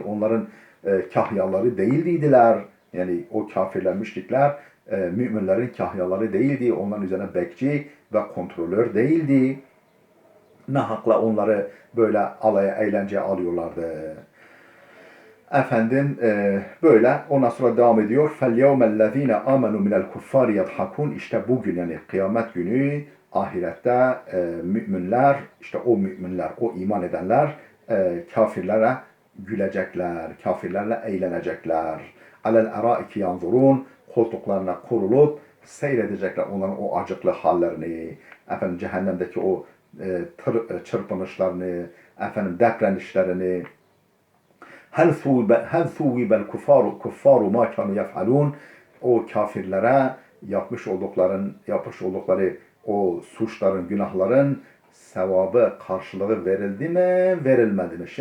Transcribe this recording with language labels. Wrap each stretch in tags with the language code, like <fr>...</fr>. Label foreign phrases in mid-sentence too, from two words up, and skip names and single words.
<tr>Onların kahyaları değildiydiler. Yani o kafirler, müşrikler müminlerin kahyaları değildi. Onların üzerine bekçi ve kontrolör değildi. Ne hakla onları böyle alaya, eğlenceye alıyorlardı. Efendim böyle ondan sonra devam ediyor.</tr> <ar>فَالْيَوْمَ الَّذ۪ينَ آمَنُوا مِنَ الْكُفَّارِ يَضْحَكُونَ.</ar> <tr>İşte bugün, yani kıyamet günü, ahirette müminler, işte o müminler, o iman edenler kafirlere gülecekler, kafirlerle eğlenecekler.</tr> <ar>عَلَى الْاَرَائِكِ يَنْظُرُونَ.</ar> <tr>Koltuklarına kurulup seyredecekler onların o acıklı hallerini, efendim cehennemdeki o çırpınışlarını, efendim depreşlerini.</tr> <ar>هل ثوب الكفار ما كانوا يفعلون.</ar> <tr>O kafirlere yapmış oldukları o suçların, günahların sevabı, karşılığı verildi mi, verilmedi mi?</tr>